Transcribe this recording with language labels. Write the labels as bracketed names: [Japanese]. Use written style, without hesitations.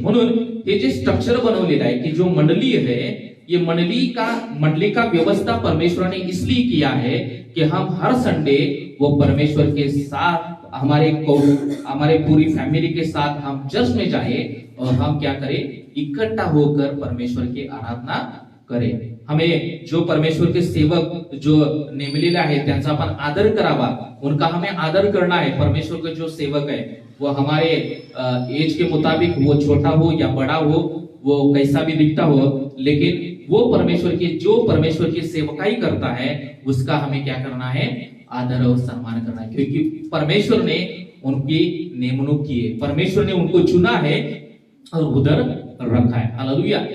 [Marathi] म्हणून हे जे स्ट्रक्चर बनवलेलं आहे की [Hindi] जो मंडली है, ये मंडली का व्यवस्था परमेश्वर ने इसलिए किया है कि हम हर संडे वो परमेश्वर के साथ हमारे पूरी फैमिली के साथ हम चर्च में जाए और हम क्या करें? इकट्ठा होकर परमेश्वर की आराधना करें. हमें जो परमेश्वर के सेवक जो [Marathi] नेमलेले आहेत त्यांचा आपण आदर करावा. [Hindi] उनका हमें आदर करना है. परमेश्वर के जो सेवक है वो हमारे एज के मुताबिक, वो छोटा हो या बड़ा हो, वो कैसा भी दिखता हो, लेकिन वो परमेश्वर की सेवकाई करता है उसका हमें क्या करना है? आदर और सम्मान करना है. क्योंकि परमेश्वर ने उनकी नेमणूक की है, परमेश्वर ने उनको चुना है और उधर रखा है. हालेलुया.